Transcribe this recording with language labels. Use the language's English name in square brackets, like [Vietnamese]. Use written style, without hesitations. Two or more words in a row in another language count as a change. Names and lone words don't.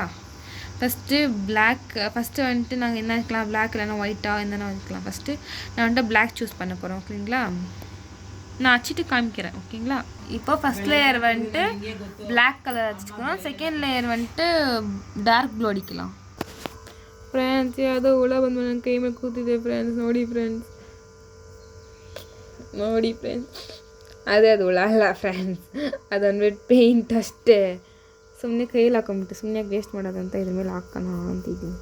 [Tamil] ஃபஸ்ட்டு வந்துட்டு நாங்கள் என்ன வைக்கலாம், பிளாக் இல்லைனா ஒயிட்டாக என்னென்ன வைக்கலாம். ஃபஸ்ட்டு நான் வந்துட்டு [English] black choose [Tamil] பண்ண போகிறோம். ஓகேங்களா? நான் அடிச்சுட்டு காமிக்கிறேன். ஓகேங்களா? இப்போ [English] first layer [Tamil] வந்துட்டு [English] black colour [Tamil] அடிச்சுக்கலாம். [English] second layer [Tamil] வந்துட்டு [English] dark blue [Tamil] அடிக்கலாம். [Kannada] ಫ್ರೆಂಡ್ಸ್, ಯಾವುದೋ ಹುಳ ಬಂದು ನನ್ನ ಕೈ ಮೇಲೆ ಕೂತಿದೆ ಫ್ರೆಂಡ್ಸ್. ನೋಡಿ ಫ್ರೆಂಡ್ಸ್, ಅದೇ ಅದು ಹುಳ ಅಲ್ಲ ಫ್ರೆಂಡ್ಸ್, ಅದೊಂದ್ಬಿಟ್ಟು ಪೇಂಟ್ ಅಷ್ಟೇ. ಸುಮ್ಮನೆ ಕೈಯಲ್ಲಿ ಹಾಕೊಂಬಿಟ್ಟು ಸುಮ್ಮನೆ ವೇಸ್ಟ್ ಮಾಡೋದಂತ ಇದ್ರ ಮೇಲೆ ಹಾಕೋಣ ಅಂತಿದ್ದೀನಿ.